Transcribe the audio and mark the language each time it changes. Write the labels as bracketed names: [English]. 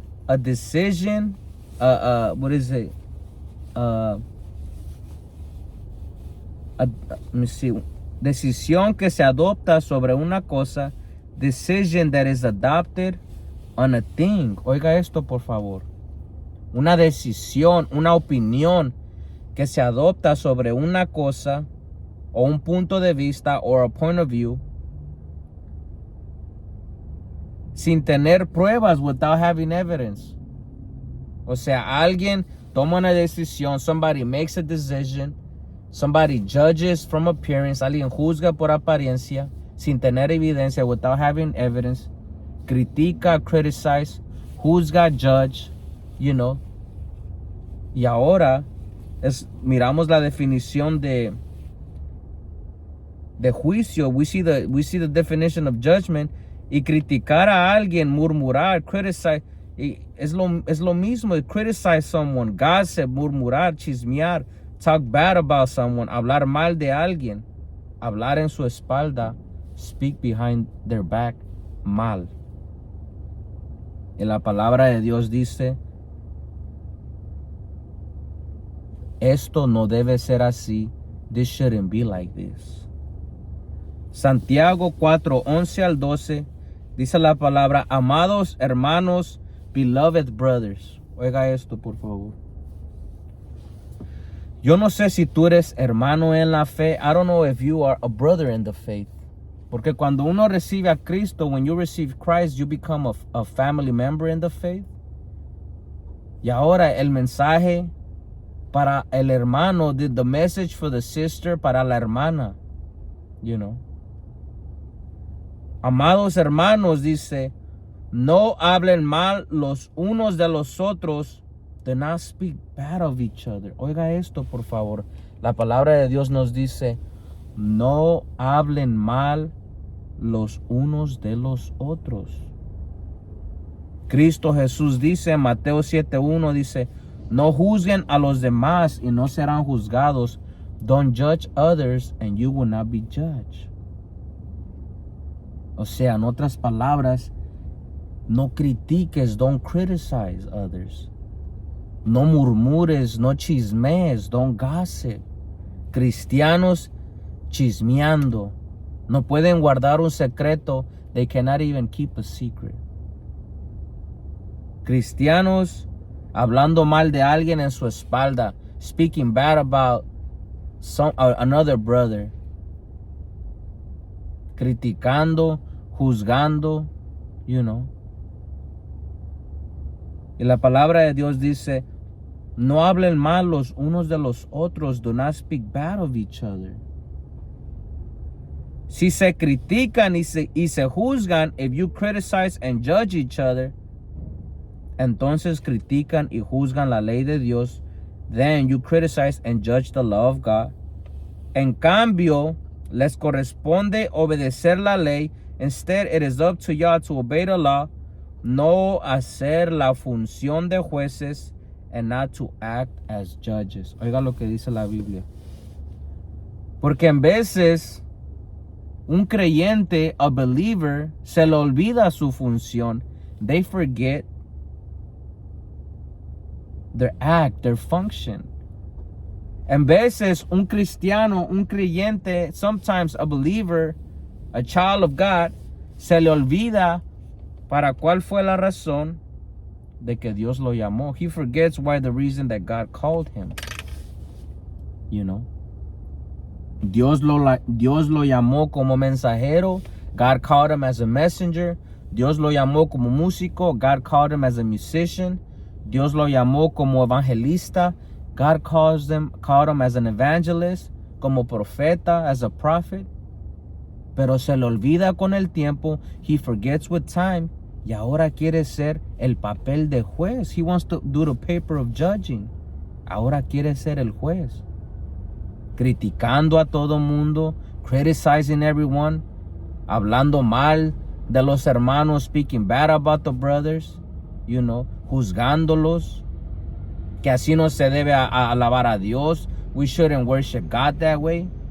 [English] A decision, what is it? Let me see. [Spanish] Decisión que se adopta sobre una cosa. [English] Decision that is adopted on a thing. [Spanish] Oiga esto, por favor. Una decisión, una opinión que se adopta sobre una cosa o un punto de vista [English] or a point of view [Spanish] sin tener pruebas, [English] without having evidence. [Spanish] O sea, alguien toma una decisión, [English] somebody makes a decision Somebody judges from appearance. [Spanish] Alguien juzga por apariencia, sin tener evidencia, [English] without having evidence. [Spanish] Critica, [English] criticize, [Spanish] juzga, [English] judge, you know. [Spanish] Y ahora miramos la definición de juicio. [English] We see the definition of judgment. [Spanish] Y criticar a alguien, murmurar, [English] criticize, [Spanish] es lo mismo. [English] Criticize someone, gossip, [Spanish] murmurar, chismear, [English] talk bad about someone, [Spanish] hablar mal de alguien, hablar en su espalda, [English] speak behind their back, [Spanish] mal. Y la palabra de Dios dice, esto no debe ser así. [English] This shouldn't be like this. [Spanish] Santiago 4:11 al 12 dice la palabra, amados hermanos, [English] beloved brothers. [Spanish] Oiga esto, por favor. Yo no sé si tú eres hermano en la fe. [English] I don't know if you are a brother in the faith. [Spanish] Porque cuando uno recibe a Cristo, [English] when you receive Christ, you become a family member in the faith. [Spanish] Y ahora el mensaje para el hermano, [English] the message for the sister, [Spanish] para la hermana, [English] you know. [Spanish] Amados hermanos, dice, no hablen mal los unos de los otros. [English] Do not speak bad of each other. [Spanish] Oiga esto, por favor. La palabra de Dios nos dice, no hablen mal los unos de los otros. Cristo Jesús dice en Mateo 7:1, dice, no juzguen a los demás y no serán juzgados. [English] Don't judge others and you will not be judged. [Spanish] O sea, en otras palabras, no critiques, [English] don't criticize others. [Spanish] No murmures, no chismees, [English] don't gossip. [Spanish] Cristianos chismeando. No pueden guardar un secreto. [English] They cannot even keep a secret. [Spanish] Cristianos hablando mal de alguien en su espalda. [English] Speaking bad about another brother. [Spanish] Criticando, juzgando, [English] you know. [Spanish] Y la palabra de Dios dice, no hablen mal los unos de los otros. [English] Do not speak bad of each other. [Spanish] Si se critican y se juzgan, [English] if you criticize and judge each other, [Spanish] entonces critican y juzgan la ley de Dios, [English] then you criticize and judge the law of God. [Spanish] En cambio, les corresponde obedecer la ley. [English] Instead, it is up to y'all to obey the law, [Spanish] no hacer la función de jueces, [English] and not to act as judges. [Spanish] Oiga lo que dice la Biblia. Porque en veces un creyente, [English] a believer, [Spanish] se le olvida su función. [English] They forget their act, their function. En veces un cristiano, un creyente, sometimes a believer, a child of God, se le olvida para cuál fue la razón de que Dios lo llamó. He forgets why the reason that God called him. You know. [Spanish] Dios lo llamó como mensajero. [English] God called him as a messenger. [Spanish] Dios lo llamó como músico. [English] God called him as a musician. [Spanish] Dios lo llamó como evangelista. [English] God called him as an evangelist, [Spanish] como profeta, [English] as a prophet. [Spanish] Pero se le olvida con el tiempo. [English] He forgets with time. [Spanish] Y ahora quiere ser el papel de juez. [English] He wants to do the paper of judging. [Spanish] Ahora quiere ser el juez. Criticando a todo mundo. [English] Criticizing everyone. [Spanish] Hablando mal de los hermanos. [English] Speaking bad about the brothers. You know. [Spanish] Juzgándolos. Que así no se debe alabar a Dios. [English] We shouldn't worship God that way.